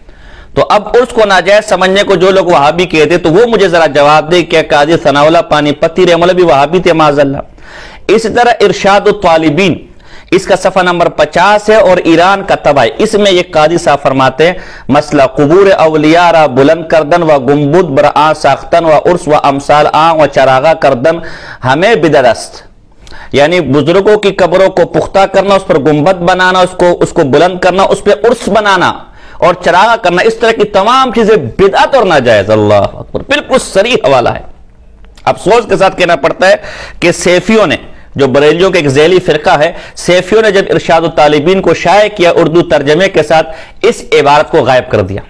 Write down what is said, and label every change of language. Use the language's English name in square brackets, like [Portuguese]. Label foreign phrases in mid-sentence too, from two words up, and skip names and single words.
[Urdu] تو اب عرس کو ناجائز سمجھنے کو جو لوگ وہابی کہتے تو وہ مجھے ذرا جواب دے کہ قاضی ثناء اللہ پانی پتی [Arabic] رحمہ اللہ [Urdu] بھی وہابی تھے [Arabic] معاذ اللہ۔ [Urdu] اسی طرح ارشاد الطالبین اس کا صفحہ نمبر 50 ہے اور ایران کا طبع، اس میں یہ قاضی صاحب فرماتے ہیں [Persian] مسئلہ قبور اولیاء را بلند کردن و گنبد بر آن ساختن و عرس و امثال آن و چراغا کردن ہمیں بدعت است، [Urdu] یعنی بزرگوں کی قبروں کو پختہ کرنا، اس پر گنبد بنانا، اس کو بلند کرنا، اس پہ عرس بنانا اور چراغا کرنا، اس طرح کی تمام چیزیں بدعت اور ناجائز۔ [Arabic] اللہ اکبر، [Urdu] بالکل صریح حوالہ ہے۔ افسوس کے ساتھ کہنا پڑتا ہے کہ سیفیوں نے، جو بریلیوں کے ایک ذیلی فرقہ ہے، سیفیوں نے جب ارشاد الطالبین کو شائع کیا اردو ترجمے کے ساتھ، اس عبارت کو غائب کر دیا۔